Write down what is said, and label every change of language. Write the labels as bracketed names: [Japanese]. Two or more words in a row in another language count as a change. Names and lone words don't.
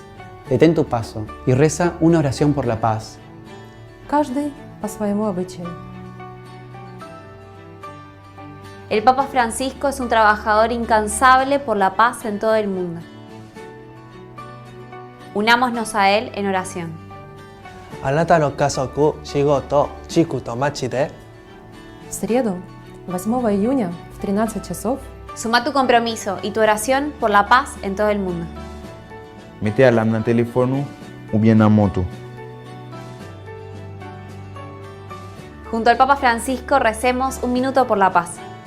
[Spanish] Detén tu paso y reza una oración por la paz. [Russian] Каждый по своему обычаю. [Spanish] El Papa Francisco es un trabajador incansable por la paz en todo el mundo. Unámonos a él en oración. [Japanese] あなたの家族、仕事、地区と町で [Russian] В среду, 8 июня, в 13 часов, [Spanish] Suma tu compromiso y tu oración por la paz en todo el mundo. Mete alarme en teléfono o bien en moto. Junto al Papa Francisco recemos un minuto por la paz.